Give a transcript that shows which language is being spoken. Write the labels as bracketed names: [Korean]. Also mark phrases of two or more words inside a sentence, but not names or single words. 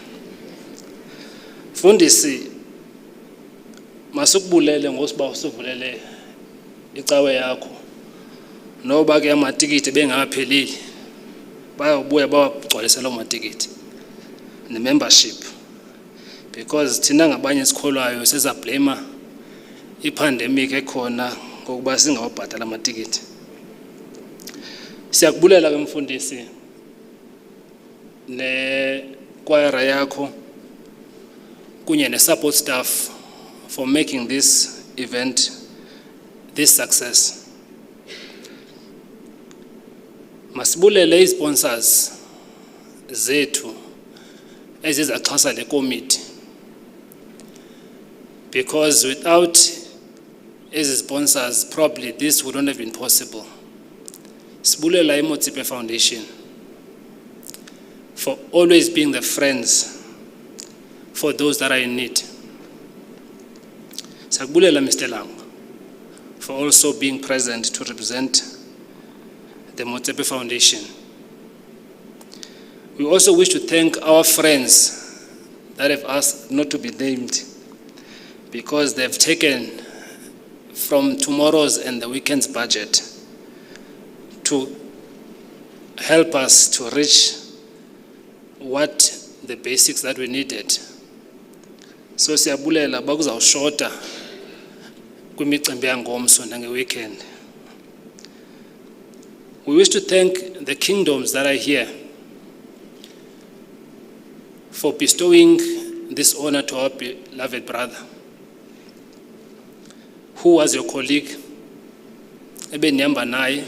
[Xhosa] Mfundisi masukubulele ngosiba usuvulele icawe yakho noba ke amatikiti bengaphelili bayobuya bawagcwalisela amatikiti ne-membership because thina ngabanye sikholwayo sizablame ipandemic ekhona ngokuba singawabhatala amatikiti. Siyakubulela ke mfundisi ne-choir yakho kunye ne- [English] support staff for making this event this success. [Xhosa] Masibulele i-sponsors zethu ezizaxhasa le [English] committee because without ezi sponsors probably this wouldn't have been possible. Sibulela iMotsipe Foundation for always being the friends for those that are in need. [Xhosa] Siyakubulela Mr. [English] Lang for also being present to represent the Motsipe Foundation. We also wish to thank our friends that have asked not to be named because they've taken from tomorrow's and the weekend's budget to help us to reach what the basics that we needed. [Xhosa] So siyabulela bakuzawushota kwimicimbi yangomso nange-weekend. [English] We wish to thank the kingdoms that are here for bestowing this honor to our beloved brother, who was your colleague, [Xhosa] ebenihamba naye.